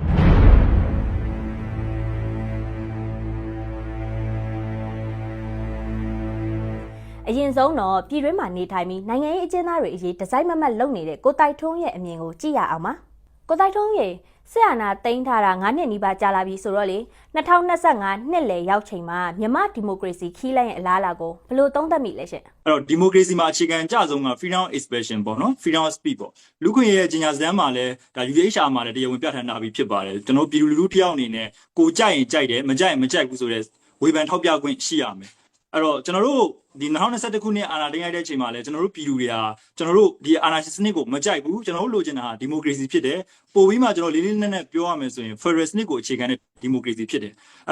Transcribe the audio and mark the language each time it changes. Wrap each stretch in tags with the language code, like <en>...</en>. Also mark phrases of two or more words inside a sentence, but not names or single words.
<my>အရင်ဆုံးတော့ပြည်တွင်းမှာနေထိုင်ပြီးနိုင်ငံရေးအကျဉ်းသားတွေအရေးဒီဇိုင်းမမတ်လုပ်နေတဲ့ကိုတိုက်ထွန်းရဲ့အမြင်ကိုကြည့်ရအောင်ပါကိုတိုက်ထွန်းရဲ့စစ်အာဏာသိမ်းထားတာ9နှစ်နီးပါးကြာလာပြီဆိုတော့လေ2025နှစ်လယ်ရောက်ချိန်မှာမြန်မာဒီမိုကရေစီခီးလိုက်ရဲ့အလားအလာကိုဘယ်လိုသုံးသပ်မိလဲရှင် အဲ့တော့ဒီမိုကရေစီမှာအခြေခံကြဆုံးက</my> <en>freedom of expression</en> <my>ပေါ့နော်</my> <en>freedom of speech</en> <my>ပေါ့လူခွင့်ရဲ့ကြီးညာစမ်းမှာလည်းဒါ UHR မှာလည်းတရားဝင်ပြဋ္ဌာန်းထားပြီးဖြစ်ပါတယ်ကျွန်တော်ပြည်သူလူထုတယောက်အနေနဲ့ကိုကြိုက်ရင်ကြိုက်တယ်မကြိုက်ရင်မကြိုက်ဘူးဆိုတဲ့ဝေဖန်ထောက်ပြခွင့်ရှိရမယ်အဲ့တော့ကျွန်တော်တို့ဒီ 2021ခုနှစ်အာဏာသိမ်းလိုက်တဲ့အချိန်မှာလည်းကျွန်တော်တို့ပြည်သူတွေဟာကျွန်တော်တို့ဒီအာဏာရှင်စနစ်ကိုမကြိုက်ဘူးကျွန်တော်တို့လိုချင်တာဟာဒီမိုကရေစီဖြစ်တယ်ပို့ပြီးမှကျွန်တော်လေးလေးနက်နက်ပြောရမယ်ဆိုရင် federal စနစ်ကိုအခြေခံတဲ့ဒီမိုကရေစီဖြစ်တယ်အဲ့</my>